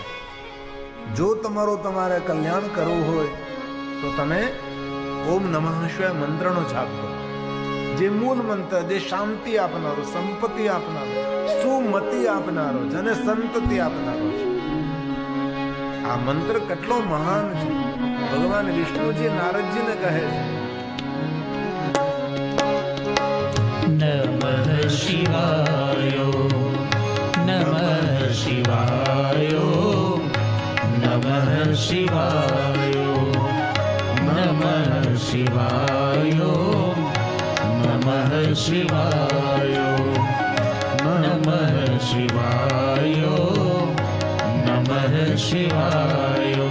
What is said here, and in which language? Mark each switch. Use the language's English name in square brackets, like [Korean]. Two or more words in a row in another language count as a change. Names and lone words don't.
[Gujarati] જો તમારે કલ્યાણ કરવું હોય તો તમે ઓમ નમઃ શિવાય મંત્રનો જાપ કરો. જે મૂળ મંત્ર, જે શાંતિ આપનારો, સંપત્તિ આપનારો, સુમતિ આપનારો, જને સંતતિ આપનારો છે. આ મંત્ર કેટલો મહાન છે. ભગવાન વિષ્ણુજી નારદજીને કહે છે, [Sanskrit] नमः शिवाय नमः शिवाय नमः शिवाय नमः शिवाय नमः शिवाय नमः शिवाय नमः शिवाय